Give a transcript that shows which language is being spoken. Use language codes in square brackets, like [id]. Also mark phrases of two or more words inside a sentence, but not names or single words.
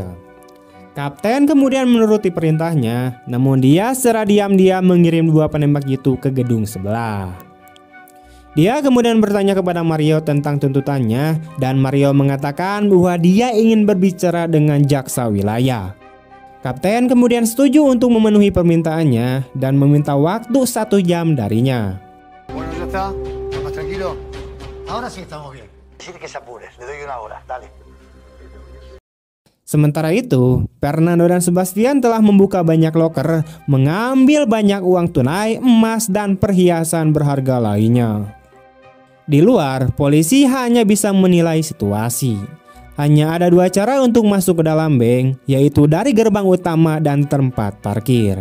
[id] Kapten kemudian menuruti perintahnya, namun dia secara diam-diam mengirim 2 penembak itu ke gedung sebelah. Dia kemudian bertanya kepada Mario tentang tuntutannya dan Mario mengatakan bahwa dia ingin berbicara dengan jaksa wilayah. Kapten kemudian setuju untuk memenuhi permintaannya dan meminta waktu 1 jam darinya. [es] Bueno, ya está. ¿Estás más tranquilo? Ahora sí estamos bien. Decirle que se apure, le doy 1 hora, dale. [id] Sementara itu, Fernando dan Sebastian telah membuka banyak loker, mengambil banyak uang tunai, emas, dan perhiasan berharga lainnya. Di luar, polisi hanya bisa menilai situasi. Hanya ada 2 cara untuk masuk ke dalam bank, yaitu dari gerbang utama dan tempat parkir.